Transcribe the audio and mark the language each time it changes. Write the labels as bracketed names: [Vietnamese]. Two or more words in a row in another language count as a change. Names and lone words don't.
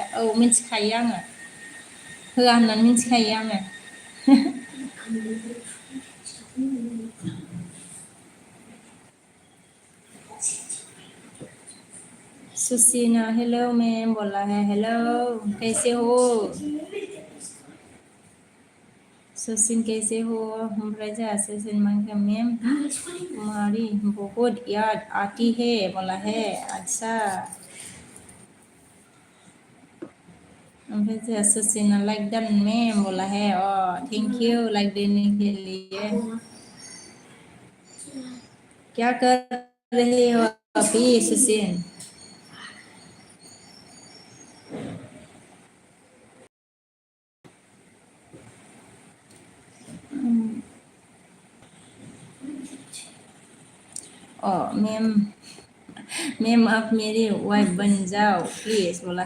[Bodo] औ मिथिखायो आङो। होआ होननानै मिथिखायो आङो। [Hindi] सुसीना [English] hello ma'am [Hindi] बोला है। हेलो कैसे हो? सुशीन कैसे हो? [Bodo] ओमफ्राय जोंहा [Hindi] सुशीन मांगे मैम तुम्हारी बहुत याद आती है बोला है। अच्छा [Bodo] ओमफ्राय जोंहा [Hindi] सुशीना [English] like done [Hindi] मैम बोला है। [English] thank you [Hindi] लाइक देने के लिए। क्या कर रहे हो अभी सुशीन? मैम मैम आप मेरी वाइफ बन जाओ प्लीज बोला।